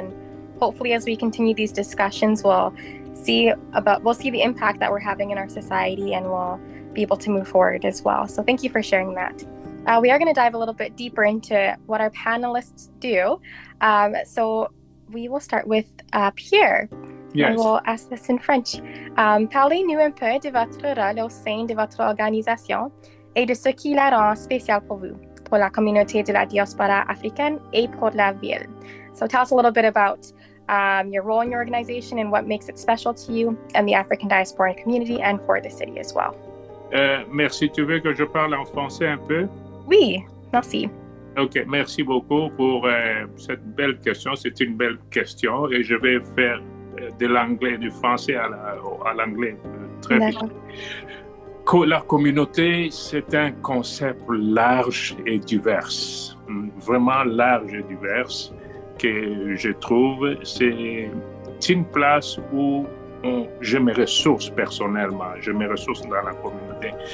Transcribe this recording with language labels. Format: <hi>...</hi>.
<en>And hopefully, as we continue these discussions, we'll see the impact that we're having in our society, and we'll be able to move forward as well. So thank you for sharing that. We are going to dive a little bit deeper into what our panelists do. So we will start with Pierre. Yes. I will ask this in French.</en> <fr>Parlez-nous un peu de votre rôle au sein de votre organisation et de ce qui la rend spéciale pour vous, pour la communauté de la diaspora africaine et pour la ville.</fr> <en>So tell us a little bit about your role in your organization and what makes it special to you and the African diaspora community and for the city as well.</en> <fr>Merci. Tu veux que je parle en français un peu? Oui, merci. OK, merci beaucoup pour cette belle question. C'est une belle question et je vais faire de l'anglais, du français à l'anglais très vite. La communauté, c'est un concept large et divers, vraiment large et divers, que je trouve c'est une place où je me ressource personnellement, je me ressource dans la communauté.</fr>